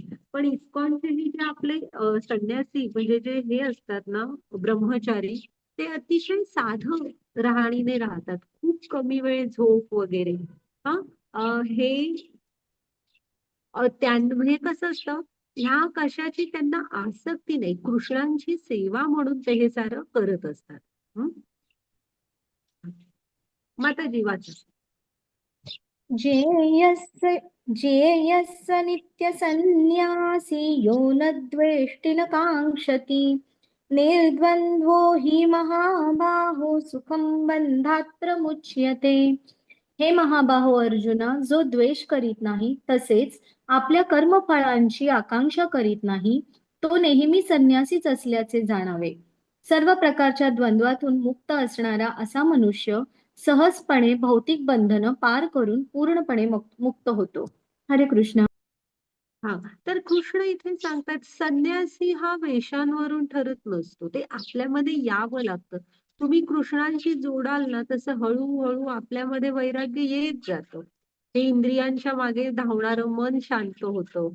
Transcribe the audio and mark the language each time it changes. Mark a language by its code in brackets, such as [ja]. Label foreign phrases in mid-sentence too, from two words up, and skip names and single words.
[mr] पण इस्कॉनचे जे आपले संन्यासी म्हणजे जे हे असतात ना ब्रह्मचारी, ते अतिशय साधं राहणीने राहतात, खूप कमी वेळ झोप वगैरे. हे म्हणजे कसं असतं, ह्या कशाची त्यांना आसक्ती नाही, कृष्णांची सेवा म्हणून ते हे सारं करत असतात. माताजी वाचा. [sa] जेयस्य जेयस्य नित्यसन्न्यासी यो न द्वेष्टि न काङ्क्षति निर्द्वन्द्वो हि महाबाहो सुखं बन्धात् प्रमुच्यते. [mr] हे महाबाहो अर्जुना, जो द्वेष करीत नाही तसेच आपल्या कर्मफळांची आकांक्षा करीत नाही, तो नेहमी संन्यासीच असल्याचे जाणावे. सर्व प्रकारच्या द्वंद्वातून मुक्त असणारा असा मनुष्य सहजपणे भौतिक बंधनं पार करून पूर्णपणे मुक्त होतो. हरे कृष्ण. हा, तर कृष्ण इथे सांगतात संन्यासी हा वेशांवरून ठरत नसतो, ते आपल्यामध्ये यावं लागतं. तुम्ही कृष्णांशी जोडाल ना तसं हळूहळू आपल्यामध्ये वैराग्य येत जातं. हे इंद्रियांच्या मागे धावणारं मन शांत होतं.